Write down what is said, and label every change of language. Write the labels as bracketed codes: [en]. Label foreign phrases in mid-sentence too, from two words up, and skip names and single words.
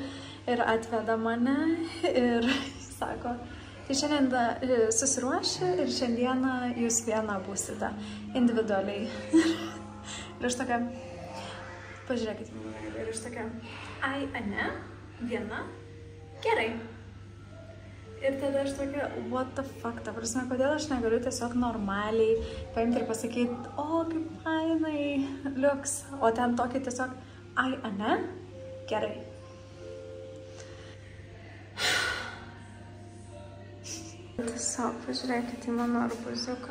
[lt] Ir atveda mane ir sako, tai šiandien susiruoši ir šiandieną jūs viena būsite individualiai. Ir aš tokia, pažiūrėkit, ir aš tokia, ai, ane, viena, gerai. Ir tada aš tokia, [en] what the fuck, [lt] ta prasme, kodėl aš negaliu tiesiog normaliai paimti ir pasakyti, o, kaip fainai, liuks, o ten tokį tiesiog, ai, ane, gerai. Tiesiog pažiūrėkit į mano arbuziuką.